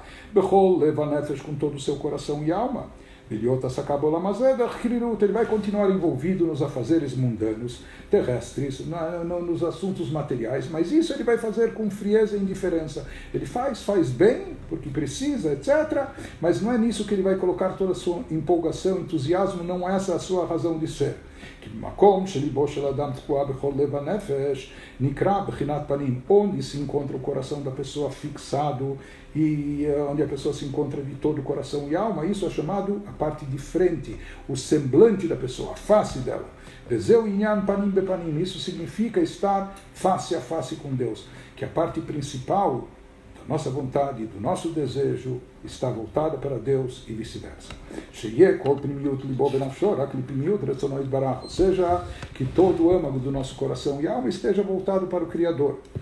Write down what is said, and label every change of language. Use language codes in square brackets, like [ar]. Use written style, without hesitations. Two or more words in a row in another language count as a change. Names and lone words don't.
[pt] Com todo o seu coração e alma. Ele vai continuar envolvido nos afazeres mundanos, terrestres, nos assuntos materiais, mas isso ele vai fazer com frieza e indiferença. Ele faz bem, porque precisa, etc., mas não é nisso que ele vai colocar toda a sua empolgação, entusiasmo, não é essa a sua razão de ser. [he] ש מקום שלבו של אדם תקוע בכל לב הנפש נקרא בחינת פנים, [pt] onde se encontra o coração da pessoa fixado e onde a pessoa se encontra de todo o coração e alma, isso é chamado a parte de frente, o semblante da pessoa, a face dela. [he] וזהו ענין פנים בפנים, [pt] isso significa estar face a face com Deus, que a parte principal da nossa vontade, do nosso desejo, está voltada para Deus e vice-versa. Ou seja, que todo o âmago do nosso coração e alma esteja voltado para o Criador.